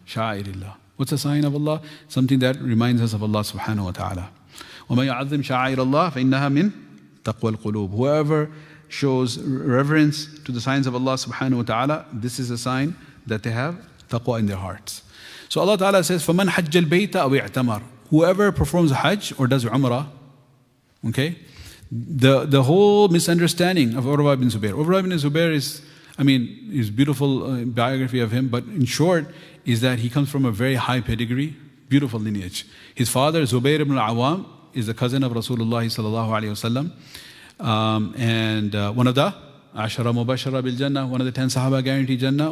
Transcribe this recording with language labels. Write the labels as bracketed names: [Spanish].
[English] Sha'airillah. What's a sign of Allah? Something that reminds us of Allah subhanahu wa ta'ala. [Arabic] وَمَن يَعَظِّمْ شَعَائِرَ اللَّهِ فَإِنَّهَا مِن تَقْوَى الْقُلُوبِ. [English] Whoever shows reverence to the signs of Allah subhanahu wa ta'ala, this is a sign that they have taqwa in their hearts. So Allah ta'ala says, [Arabic] فَمَنْ حَجَّ الْبَيْتَ أَوْ اِعْتَمَرَ. [English] Whoever performs Hajj or does Umrah, okay? The whole misunderstanding of Urwa ibn Zubayr. Urwa ibn Zubayr is beautiful biography of him, but in short, is that he comes from a very high pedigree, beautiful lineage. His father, Zubayr ibn al-Awwam, is the cousin of Rasulullah sallallahu alayhi wasallam, and one of the Ashara Mubashara bil Jannah, one of the 10 Sahaba guaranteed Jannah.